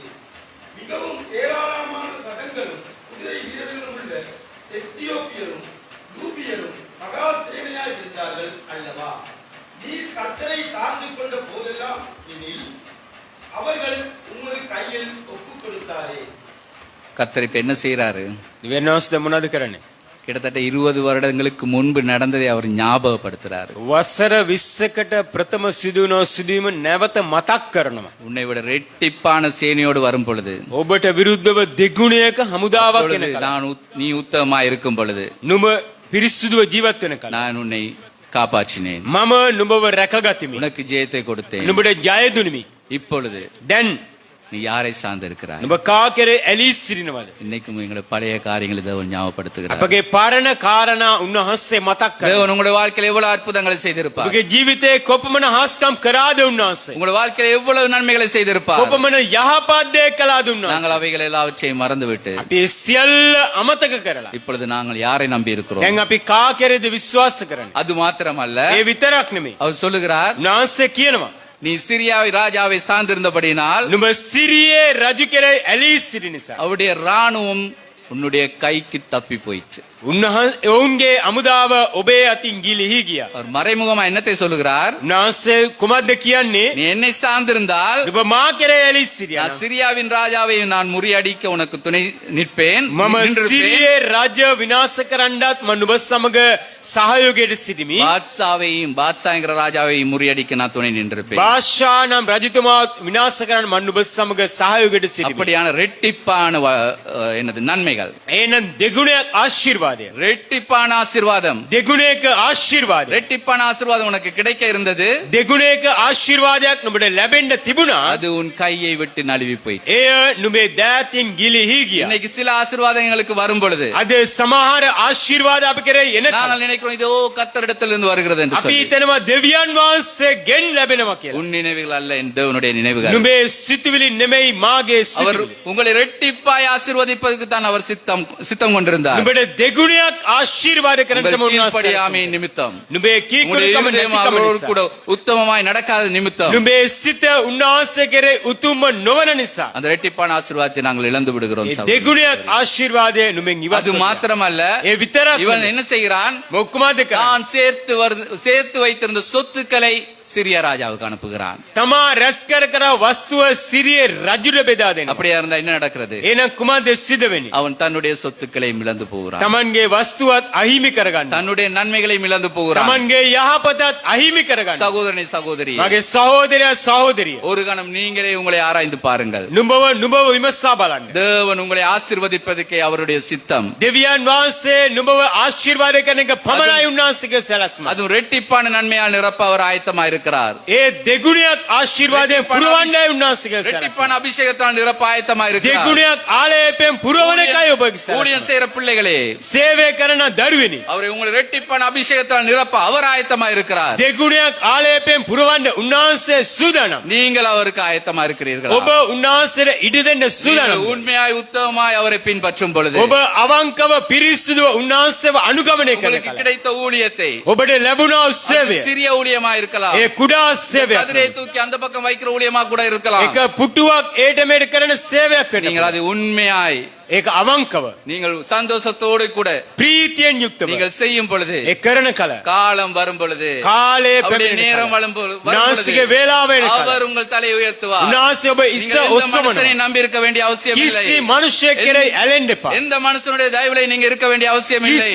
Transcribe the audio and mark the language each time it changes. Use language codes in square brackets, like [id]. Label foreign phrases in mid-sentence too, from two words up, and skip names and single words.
[ta] மிகவும் ஏராளமான ரதங்களும் குதிரை வீரர்களும் உள்ள எத்தியோப்பியரும் லூபியரும் மகா சேனையாய் இருந்தார்கள் அல்லவா? நீர் கர்த்தரை சார்ந்து கொண்ட போதெல்லாம் எனில் அவர்கள் உமது கையில் ஒப்புக் கொடுத்தாரே. கர்த்தர் இப்ப என்ன செய்யறாரு? [si] වෙනස්ද මොනවද කරන්නේ? [ta] கிட்டத்தட்ட 20 வருடங்களுக்கு முன்பு நடந்ததை அவர் ஞாபகப்படுத்துறாரு. [si] වසර 20කට ප්‍රථම සිදුවන සිදුවීම නැවත මතක් කරනවා. [ta] உன்னை விட ரெட்டிப்பான சேனையோடு வரும் பொழுது, [si] ඔබට විරුද්ධව දෙගුණයක හමුදාවක් [ta] அப்பொழுது [si] එනකල් [ta] நீ உத்தமமா இருக்கும் பொழுது [si] නුඹ පිරිසුදුව ජීවත් වෙනකල් [ta] நான் உன்னை காப்பாற்றினேன், [si] මම නුඹව රැකගතිමි. [ta] உனக்கு ஜெயத்தை கொடுத்தேன். [si] නුඹට ජය දුනිමි. [ta] இப்பொழுது [si] දැන් [ta] நீ யாரை சார்ந்து இருக்கிறாய்? [si] නුඹ කා කෙරේ ඇලී සිටිනවද? [ta] இன்னைக்கும் எங்களை பழைய காரியங்களை தேவன் ஞாபகப்படுத்துகிறார். [si] අපගේ පරණ කාරණා උන්වහන්සේ මතක් කරනවා. [ta] தேவன் உங்களுடைய வாழ்க்கையில் எவ்வளவு அற்புதங்களை செய்திருப்பார். [si] ඔබගේ ජීවිතේ කොපමණ හාස්කම් කරාද උන්වහන්සේ? [ta] உங்களுடைய வாழ்க்கையில் எவ்வளவு நன்மைகளை செய்திருப்பார். [si] කොපමණ යහපත් දේ කළාද [ta] நாங்கள் [si] උන්වහන්සේ? [ta] அவைகள் எல்லாவற்றையும் மறந்துவிட்டு [si] අපි සියල්ල අමතක කරලා [ta] இப்பொழுது நாங்கள் யாரை நம்பி இருக்கிறோம்? [si] දැන් අපි කා කෙරේද විශ්වාස කරන්නේ? [ta] அது மாத்திரமல்ல, [si] ඒ විතරක් නෙමෙයි. [ta] அவர் சொல்லுகிறார், [si] උන්වහන්සේ කියනවා [ta] நீ சிரியாவை ராஜாவை சார்ந்திருந்தபடியினால் [si] නුඹ සිරියේ රජු කෙරේ ඇලී සිටි නිසා [ta] அவருடைய ராணுவம் உன்னுடைய கைக்கு தப்பி போயிற்று. [si] උන්වහන්සේ ඔවුන්ගේ අමුදාව ඔබේ අතින් ගිලිහි ගියා. [ta] அவர் மறைமுகமா என்னத்தை சொல்லுகிறார்? [si] උන්වහන්සේ කුමක්ද කියන්නේ? [ta] நீ என்னை சார்ந்திருந்தால் [si] නුඹ මා කෙරේ ඇලී සිටියා. [ta] நான் சிரியாவின் ராஜாவை நான் முறியடிக்க உனக்கு துணை நிற்பேன், [si] මම [ta] நின்றிருப்பேன். [si] සිරියේ රාජ්‍ය විනාශ කරන්නත් මම නුඹ සමග සහයෝගයට සිටිමි. [ta] பாத்சாங்கிற ராஜாவையும் முறியடிக்க நான் துணை நின்றிருப்பேன். [si] බාෂා නම් රජතුමා විනාශ කරන්න මම නුඹ සමග සහයෝගයට සිටිමි. [ta] அப்படியான ரெட்டிப்பான என்னது நன்மைகள், [si] එහෙනම් දෙගුණයක් ආශිර්වාදය. [ta] ரெட்டிப்பான ஆசீர்வாதம், [si] දෙගුණයක ආශිර්වාදය. [ta] ரெட்டிப்பான ஆசீர்வாதம் உனக்கு கிடைக்க இருந்தது. [si] දෙගුණයක ආශිර්වාදයක් නුඹට ලැබෙන්න තිබුණා. [ta] அது உன் கையை விட்டு நழுவி போயிற்று. [si] එය නුඹේ දෑතින් ගිලිහි ගියා. [ta] இன்னைக்கு சில ஆசீர்வாதம் எங்களுக்கு வரும் பொழுது [si] අද සමහර ආශිර්වාද අපි කරේ එනකල් [ta] நாங்கள் நினைக்கிறோம் இதோ கர்த்தரிடத்திலிருந்து வருகிறது என்று [si] අපි [ta] சொல்லி. [si] හිතනවා දෙවියන් වහන්සේගෙන් ලැබෙනවා කියලා. [ta] உன் நினைவுகள் அல்ல என் தேவனுடைய நினைவுகள். [si] නුඹේ සිතුවිලි නෙමෙයි මාගේ [ta] அவர் [si] සිතුවිලි. [ta] உங்களை ரெட்டிப்பாய் ஆசீர்வதிப்பதற்கு தான் அவர் சித்தம் கொண்டிருந்தார். [si] නුඹට දෙගුණයක් ආශිර්වාද කරන්න [ta] உங்கள் [si] තමයි උන්වහන්සේ. [ta] கீழ்ப்படியாமை நிமித்தம், [si] නුඹේ [ta] உங்களுடைய [si] කීකරුකම [ta] இருதயம் [si] නැතිකම [ta] அவரோடு [si] නිසා. [ta] கூட உத்தமமாய் நடக்காத நிமித்தம் [si] නුඹේ සිත උන්වහන්සේ කෙරේ උතුම්ම නොවන නිසා. [ta] அந்த ரெட்டிப்பான ஆசீர்வாதத்தை நாங்கள் இழந்து விடுகிறோம். [si] ඒ [ta] சகோதரர்களே. [si] දෙගුණයක් ආශිර්වාදය නුඹෙන් ඉවත් [ta] அது [si] කරනවා. [ta] மாத்திரமல்ல, [si] ඒ විතරක් [ta] இவன் என்ன செய்கிறான்? [si] මොක්කුමාද කරන්නේ? [ta] தான் சேர்த்து வைத்திருந்த சொத்துக்களை சிரிய ராஜாவுக்கு அனுப்புகிறான். [si] තමා රැස් කර වස්තුව සිරිය රජුට බෙදා දෙනවා. [ta] அப்படியா இருந்தா என்ன நடக்கிறது? [si] එහෙනම් කුමක්ද සිද්ධ වෙන්නේ? [ta] அவன் தன்னுடைய சொத்துக்களை இழந்து போகிறான். [si] තමන්ගේ වස්තුවත් අහිමි කරගන්නවා. [ta] தன்னுடைய நன்மைகளை இழந்து போகிறான். [si] තමන්ගේ යහපතත් අහිමි කරගන්නවා. [ta] சகோதரனே சகோதரியே, [si] මගේ සහෝදරයා සහෝදරිය, [ta] ஒரு கணம் நீங்களே உங்களை ஆராய்ந்து பாருங்கள். [si] නුඹව විමසා බලන්න. [ta] தேவன் உங்களை ஆசீர்வதிப்பதற்கே அவருடைய சித்தம். [si] දෙවියන් වහන්සේ නුඹව ආශිර්වාද කරන එක පමණයි උන්වහන්සේගේ සැලැස්ම. [ta] அதுவும் ரெட்டிப்பான நன்மையால் நிரப்ப அவர் ஆயத்தமாக இருக்கிறார். [si] ඒ දෙගුණයක් ආශිර්වාදයෙන් පුරවන්නයි උන්වහන්සේගේ සැලැස්ම. [ta] ரெட்டிப்பான அபிஷேகத்தால் நிரப்ப ஆயத்தமாக இருக்கிறார். [si] දෙගුණයක් ආලේපයෙන් පුරවන එකයි ඔබගේ සැලැස්ම. [ta] ஊழியம் செய்யற பிள்ளைகளே, [si] සේවය කරන දරුවෙනි, [ta] அவரை உங்களை ரெட்டிப்பான அபிஷேகத்தால் நிரப்ப அவர் ஆயத்தமாக இருக்கிறார். [si] දෙගුණයක් ආලේපයෙන් පුරවන්න උන්වහන්සේ සූදානම්. [ta] நீங்கள் அவருக்கு ஆயத்தமா இருக்கிறீர்கள். [si] ඔබ උන්වහන්සේට ඉඩ දෙන්න සූදානම්. [ta] உண்மையாய் உத்தமமாய் அவரை பின்பற்றும் பொழுது [si] ඔබ අවංකව පිරිසිදුව උන්වහන්සේව අනුගමනය කරන [ta] உங்களுக்கு [si] කල [ta] கிடைத்த ஊழியத்தை, [si] ඔබට ලැබුණා [ta] அது [si] සේවය, [ta] சிறிய ஊழியமா இருக்கலாம், [si] ඒ කුඩා සේවයක්, [ta] கதிரை தூக்கி அந்த பக்கம் வைக்கிற ஊழியமா கூட இருக்கலாம். [si] එක පුටුවක් ඒට මෙට කරන සේවයක් වෙන්න [ta] நீங்கள் அது உண்மையாய், [si] ඒක අවංකව [ta] நீங்கள் சந்தோஷத்தோடு கூட [si] ප්‍රීතියෙන් යුක්තව [ta] நீங்கள் செய்யும் பொழுது, [si] ඒ කරන කල [ta] காலம் வரும் பொழுது, [si] කාලය [ta] அவருடைய [si] පැමිණෙන [ta] நேரம் [si] කල [ta] வரும் பொழுது, [si] උන්වහන්සේගේ වේලාව වෙන කල [ta] அவர் உங்கள் தலையை உயர்த்துவார். [si] උන්වහන්සේ ඔබ [ta] நீங்கள் [si] ඉස්ස [ta] எந்த [si] ඔස්සවනවා. [ta] மனுஷனை நம்பி இருக்க வேண்டிய அவசியம் இல்லை. [si] කිසි මිනිසෙක් කෙරෙහි ඇලෙන්න එපා. [ta] எந்த மனுஷனுடைய தயவுல நீங்க இருக்க வேண்டிய அவசியம் இல்லை.